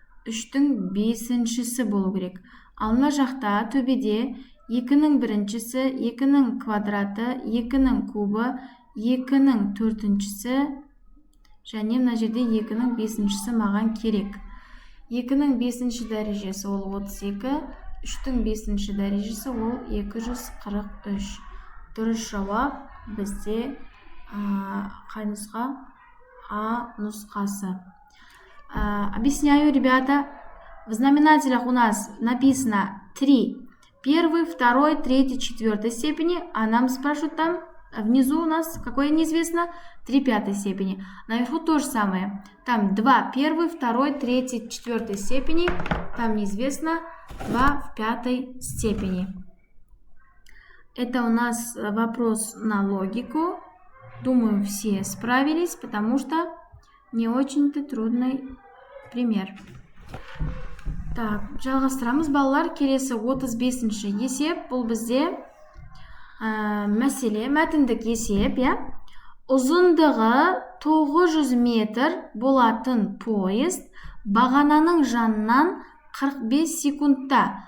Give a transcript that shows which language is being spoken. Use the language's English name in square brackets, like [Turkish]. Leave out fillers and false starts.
[Kazakh] 3-тің бесіншісі болу керек. Ал мына жақта төбеде 2-нің біріншісі, 2-нің квадраты, 2-нің кубы, 2-нің төртіншісі, және мына жерде 2-нің бесіншісі маған керек. 2-нің бесінші дәрежесі ол 32, 3-тің бесінші дәрежесі ол 243. Дұрыс жауап бізде қай нұсқа? А нұсқасы. [Russian] Объясняю, ребята. В знаменателях у нас написано 3. Первый, второй, третий, четвертой степени. А нам спрашивают там, внизу у нас, какое неизвестно? 3 пятой степени. Наверху то же самое. Там 2 первой, второй, третьей, четвертой степени. Там неизвестно 2 в пятой степени. Это у нас вопрос на логику. Думаю, все справились, потому что Не очень-то трудный пример. [Kazakh] Так, жалғастырамыз балалар. Келесі 35-ші есеп. Бұл бізде мәселе, мәтіндік есеп, ұзындығы 900 метр болатын поезд бағананың жанынан 45 секундта.